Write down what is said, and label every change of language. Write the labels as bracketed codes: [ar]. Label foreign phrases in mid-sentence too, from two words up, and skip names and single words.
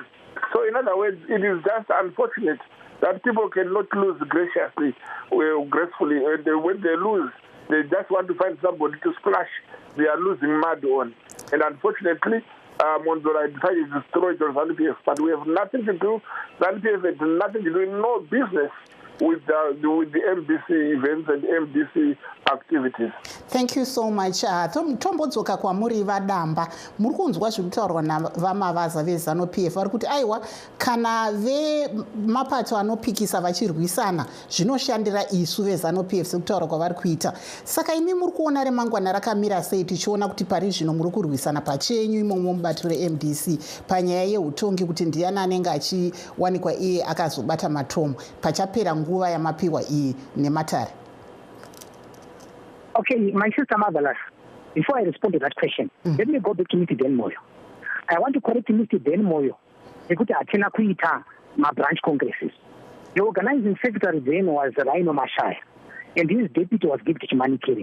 [en] So in other words, it is just unfortunate that people cannot lose graciously or gracefully. And when they lose, they just want to find somebody to splash their losing mud on. And unfortunately, Monzora decided to destroy the ZANU-PF, but we have nothing to do. ZANU-PF had nothing to do, no business with the MDC events and MDC activities. Thank you so much. [sn] Tombodzoka kwamuri vadamba muri kunzwa zviri kutaurwa navamavaza vezANU-PF vari kuti aiwa kana vemapato anopikisa vachirwisana zvinoshandira isu vezANU-PF sekutaura kwavari kuita. Saka imi muri kuona remangwana rakamira sei tichiona kuti pari zvino muri kurwisana pachenyu imomo mubato reMDC panyaya yeutongi kuti ndiani anenge achiwanikwa iye akazobata matomo pachapera nguva yamapiwa iyi nematare. [en] Okay, my sister Marvelous, before I respond to that question, let me go back to Mr. Dan Moyo. I want to correct Mr. Dan Moyo. Because Atena Kuita, my branch congresses. The organizing secretary then was Rhino Mashai, and his deputy was Gipti Manikiri.